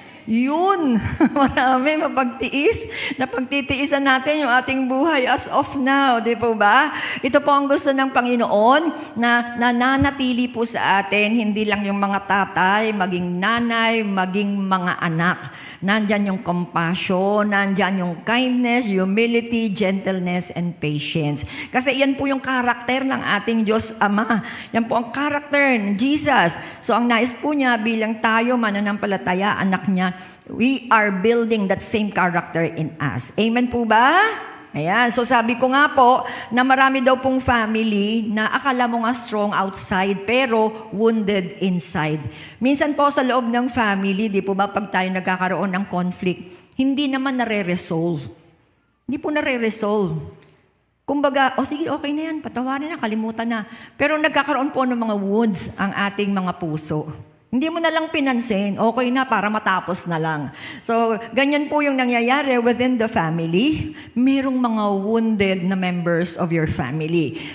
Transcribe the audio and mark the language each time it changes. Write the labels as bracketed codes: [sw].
[tl] Yun, marami mapagtiis. Napagtitiisan natin yung ating buhay [en] as of now, [tl] di po ba? Ito po ang gusto ng Panginoon na nananatili po sa atin, hindi lang yung mga tatay, maging nanay, maging mga anak. Nandyan yung compassion, nandyan yung kindness, [en] humility, gentleness, and patience. [tl] Kasi yan po yung karakter ng ating Diyos Ama. Yan po ang karakter ng Jesus. So ang nais po niya bilang tayo, mananampalataya, anak niya, [en] we are building that same character in us. [tl] Amen po ba? Ayan. So sabi ko nga po na marami daw pong family na akala mo nga [en] strong outside [tl] pero [en] wounded inside. [tl] Minsan po sa loob ng family, di po ba pag tayo nagkakaroon ng conflict, hindi naman nare-resolve. Hindi po nare-resolve. Kumbaga, sige, okay na yan, patawarin na, kalimutan na. Pero nagkakaroon po ng mga wounds ang ating mga puso. Hindi mo na lang pinansin, okay na para matapos na lang. So, ganyan po yung nangyayari [en] within the family. [tl] Merong mga wounded na [en] members of your family.